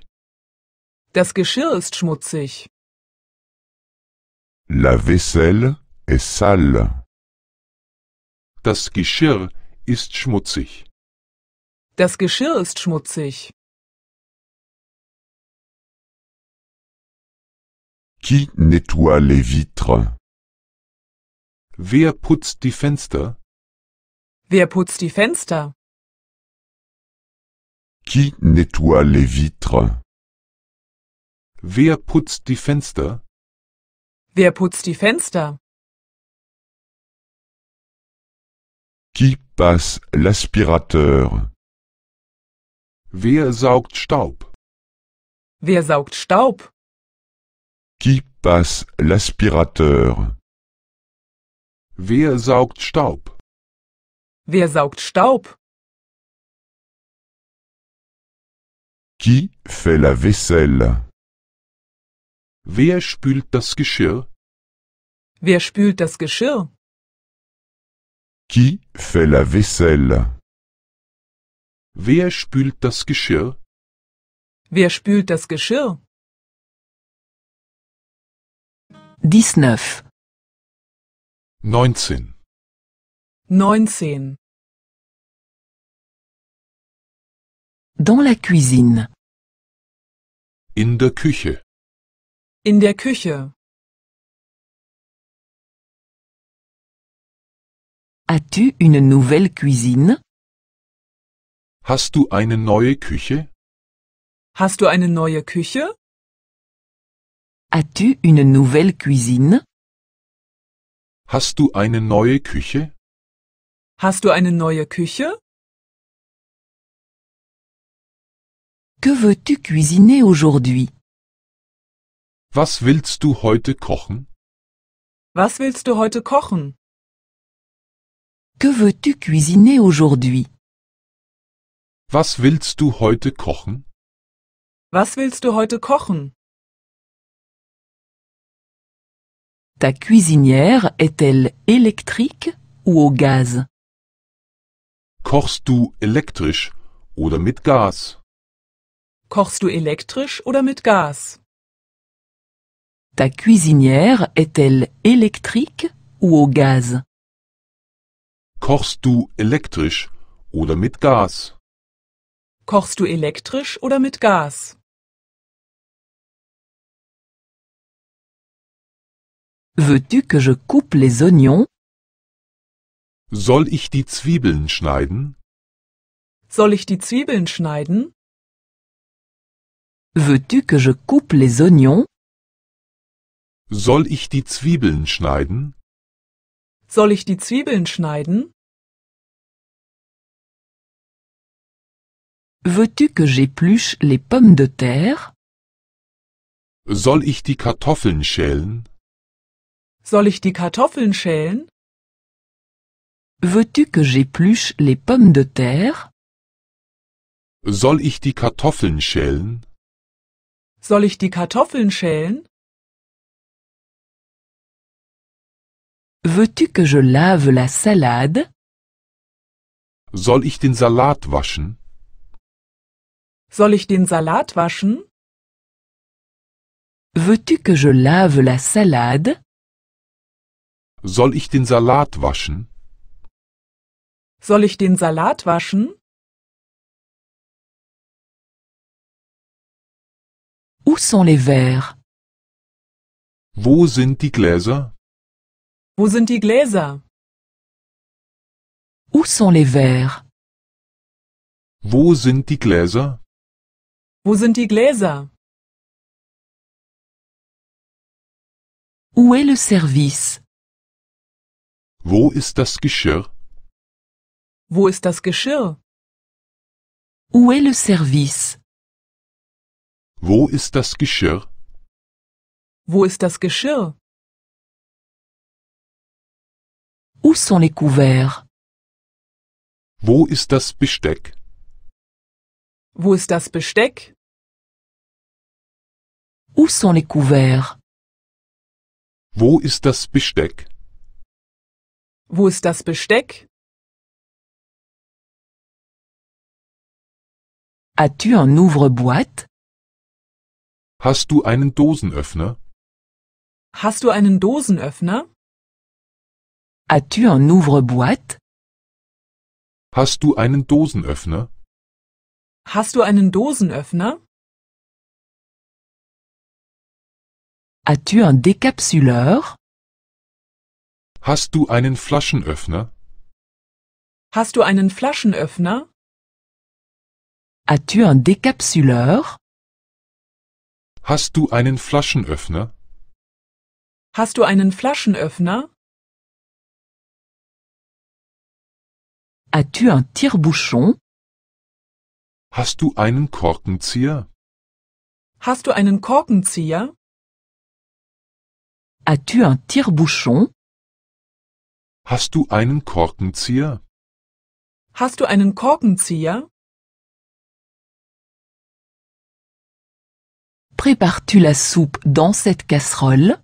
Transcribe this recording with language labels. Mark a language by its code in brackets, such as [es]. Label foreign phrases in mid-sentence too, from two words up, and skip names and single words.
[de] Das Geschirr ist schmutzig. [fr] La vaisselle est sale. [de] Das Geschirr ist schmutzig. Das Geschirr ist schmutzig. [fr] Qui nettoie les vitres? [de] Wer putzt die Fenster? Wer putzt die Fenster? [fr] Qui nettoie les vitres? [de] Wer putzt die Fenster? Wer putzt die Fenster? [fr] Qui passe l'aspirateur? [de] Wer saugt Staub? Wer saugt Staub? [fr] Qui passe l'aspirateur? [de] Wer saugt Staub? Wer saugt Staub? [fr] Qui fait la vaisselle? [de] Wer spült das Geschirr? Wer spült das Geschirr? [fr] Qui fait la vaisselle? [de] Wer spült das Geschirr? Wer spült das Geschirr? 19. 19. 19. [fr] Dans la cuisine. [de] In der Küche. In der Küche. [fr] As-tu une nouvelle cuisine? [de] Hast du eine neue Küche? Hast du eine neue Küche? [fr] As-tu une nouvelle cuisine? [de] Hast du eine neue Küche? Hast du eine neue Küche? [fr] Que veux-tu cuisiner aujourd'hui? [de] Was willst du heute kochen? Was willst du heute kochen? [fr] Que veux-tu cuisiner aujourd'hui? [de] Was willst du heute kochen? Was willst du heute kochen? [fr] Ta cuisinière est-elle électrique ou au gaz? [de] Kochst du elektrisch oder mit Gas? Kochst du elektrisch oder mit Gas? [fr] Ta cuisinière est-elle électrique ou au gaz? [de] Kochst du elektrisch oder mit Gas? Kochst du elektrisch oder mit Gas? [fr] Veux-tu que je coupe les oignons? [de] Soll ich die Zwiebeln schneiden? Soll ich die Zwiebeln schneiden? [fr] Veux-tu que je coupe les oignons? [de] Soll ich die Zwiebeln schneiden? Soll ich die Zwiebeln schneiden? [fr] Veux-tu que j'épluche les pommes de terre? [de] Soll ich die Kartoffeln schälen? Soll ich die Kartoffeln schälen? [fr] Veux-tu que j'épluche les pommes de terre? [de] Soll ich die Kartoffeln schälen? Soll ich die Kartoffeln schälen? [fr] Veux-tu que je lave la salade? [de] Soll ich den Salat waschen? Soll ich den Salat waschen? [fr] Veux-tu que je lave la salade? [de] Soll ich den Salat waschen? Soll ich den Salat waschen? [fr] Où sont les verres? [de] Wo sind die Gläser? Wo sind die Gläser? [fr] Où sont les verres? [de] Wo sind die Gläser? Wo sind die Gläser? [fr] Où est le service? [de] Wo ist das Geschirr? Wo ist das Geschirr? [fr] Où est le service? [de] Wo ist das Geschirr? Wo ist das Geschirr? [fr] Où sont les couverts? [de] Wo ist das Besteck? Wo ist das Besteck? [fr] Où sont les couverts? [de] Wo ist das Besteck? Wo ist das Besteck? [fr] As-tu un ouvre-boîte? [de] Hast du einen Dosenöffner? Hast du einen Dosenöffner? [fr] As-tu un ouvre-boîte? [de] Hast du einen Dosenöffner? Hast du einen Dosenöffner? [fr] As-tu un décapsuleur? [de] Hast du einen Flaschenöffner? Hast du einen Flaschenöffner? [fr] As-tu un décapsuleur? [de] Hast du einen Flaschenöffner? Hast du einen Flaschenöffner? [fr] As-tu un tire-bouchon? [de] Hast du einen Korkenzieher? Hast du einen Korkenzieher? [fr] As-tu un tire-bouchon? [de] Hast du einen Korkenzieher? Hast du einen Korkenzieher? [fr] Prépares-tu la soupe dans cette casserole?